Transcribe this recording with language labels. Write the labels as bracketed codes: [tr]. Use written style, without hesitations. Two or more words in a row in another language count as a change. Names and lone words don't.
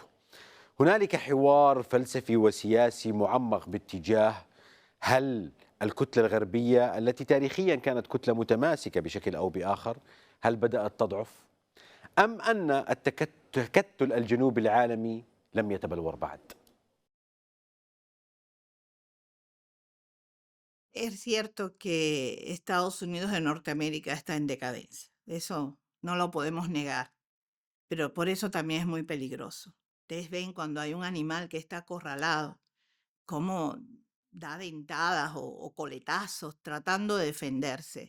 [ar] هنالك حوار فلسفي وسياسي معمق باتجاه هل الكتلة الغربية التي تاريخيا كانت كتلة متماسكة بشكل أو بآخر هل بدأت تضعف؟ أم أن التكتل الجنوبي العالمي لم يتبلور بعد؟ [es] Es cierto que Estados Unidos de Norteamérica está en decadencia. Eso no lo podemos negar, pero por eso también es muy peligroso. Ustedes ven cuando hay un animal que está acorralado, cómo da dentadas o coletazos tratando de defenderse.